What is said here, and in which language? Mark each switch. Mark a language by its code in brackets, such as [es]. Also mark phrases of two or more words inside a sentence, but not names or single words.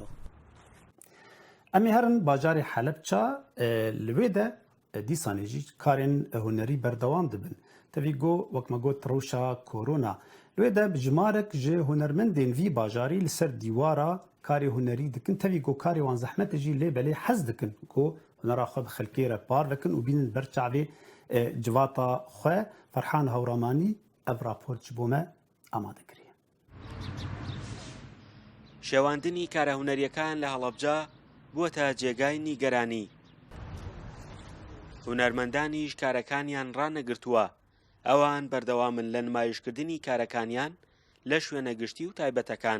[ku] امی هرن باجار حلب چا لویده دیسانیجی کارن هنری بردوام دبن تفی گو وکما گو تروشا کورونا لویده بجمارک جه هنرمندین وی باجاری لسر دیوارا کاری هنری دکن تفی گو کاری وان زحمت جی لی بلی حز دکن گو هنرا خو بخلکی رپار دکن و بینن برچاوی جواتا خو فرحان هورامانی اف راپورت جبومه آماده کریه [ckb] شێواندنی کارە هونەریەکان لە هەڵەبجە بووەتە جێگای نیگەرانی. هونەرمەندانیش کارەکانیان ڕانەگرتووە، ئەوان بەردەوامن لە نمایشکردنی کارەکانیان لە شوێنە گشتی و تایبەتەکان.